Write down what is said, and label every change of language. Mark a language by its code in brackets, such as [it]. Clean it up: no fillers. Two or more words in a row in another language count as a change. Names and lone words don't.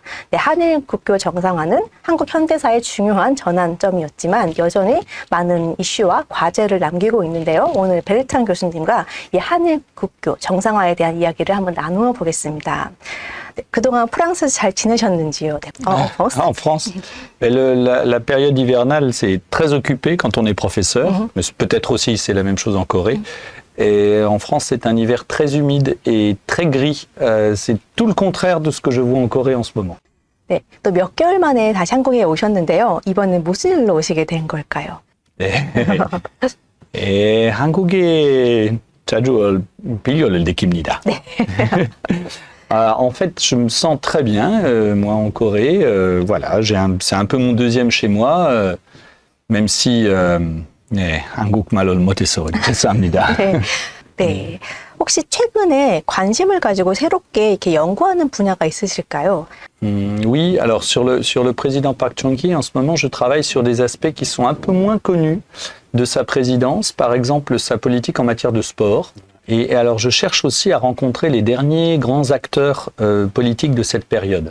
[ko] 네, 한일 국교 정상화는 한국 현대사의 중요한 전환점이었지만 여전히 많은 이슈와 과제를 남기고 있는데요. 오늘 베르탄 교수님과 이 한일 국교 정상화에 대한 이야기를 한번 나누어 보겠습니다. 그동안 프랑스에서 잘 지내셨는지요? [fr] En France, la période hivernale, c'est très occupé quand on est professeur, mais peut-être aussi c'est la même chose en Corée. Et en France, c'est un hiver très humide et très gris. C'est tout le contraire de ce que je vois en Corée en ce moment. [ko] 네, 또 몇 개월 만에 다시 한국에 오셨는데요. 이번엔 무슨 일로 오시게 된 걸까요? 네. 한국에 자주 빌려를 느낍니다. 네. [fr] En fait, je me sens très bien, moi, en Corée. Voilà, c'est un peu mon deuxième chez moi, même si [ko] 한국 말을 못해서 죄송합니다. [fr] 네. [ko] 혹시 최근에 관심을 가지고 새롭게 이렇게 연구하는 분야가 있으실까요? [fr] Oui, alors sur le président Park Chung-hee, en ce moment, je travaille sur des aspects qui sont un peu moins connus de sa présidence, par exemple sa politique en matière de sport. Et alors, je cherche aussi à rencontrer les derniers grands acteurs politiques de cette période.